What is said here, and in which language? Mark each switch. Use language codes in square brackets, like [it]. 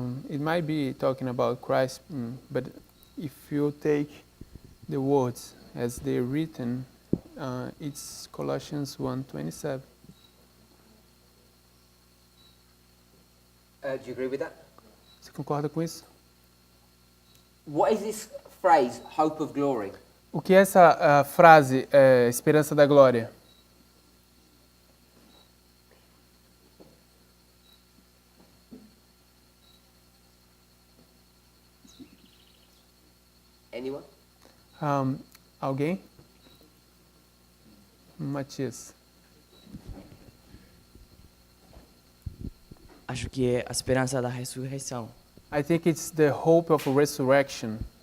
[en] It might be talking about Christ, but if you take the words as they're written, it's Colossians 1:27. Do you agree with that? [pt] Você concorda com isso? [en] What is this phrase, hope of glory? [pt] O que é essa frase, esperança da glória? [en] Anyone? [pt] Alguém? [en] Matias. [pt] Acho que é a esperança da ressurreição. [en] I think it's the hope of resurrection.